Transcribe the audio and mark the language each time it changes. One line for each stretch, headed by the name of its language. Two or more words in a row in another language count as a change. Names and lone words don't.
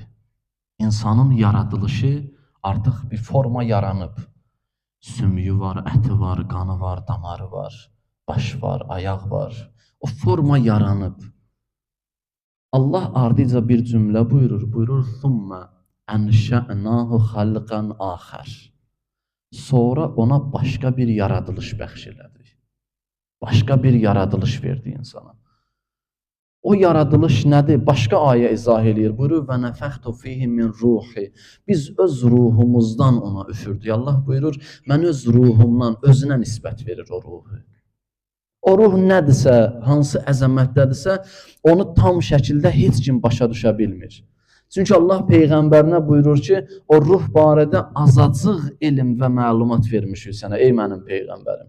Azerbaijani: İnsanın yaradılışı artıq bir forma yaranıb. Sümüyü var, əti var, qanı var, damarı var, baş var, ayaq var. O forma yaranıb. Allah ardıca bir cümlə buyurur. Buyurur,
Arabic: ثُمَّ أَنْشَأْنَاهُ خَلْقًا آخَرٍ.
Azerbaijani: Sonra ona başqa bir yaradılış bəxş elədi. Başqa bir yaradılış verdi insana. O yaradılış nədir? Başqa ayə izah eləyir. Buyurur,
Arabic: وَنَفَخْتُ فِيهِ مِنْ رُوحِ.
Azerbaijani: Biz öz ruhumuzdan ona üfürdük. Allah buyurur, mən öz ruhumdan, özünə nisbət verir o ruhu. O ruh nədirsə, hansı əzəmətdədirsə, onu tam şəkildə heç kim başa düşə bilmir. Çünki Allah Peyğəmbərinə buyurur ki, o ruh barədə azacıq elm və məlumat vermişik sənə, ey mənim Peyğəmbərim.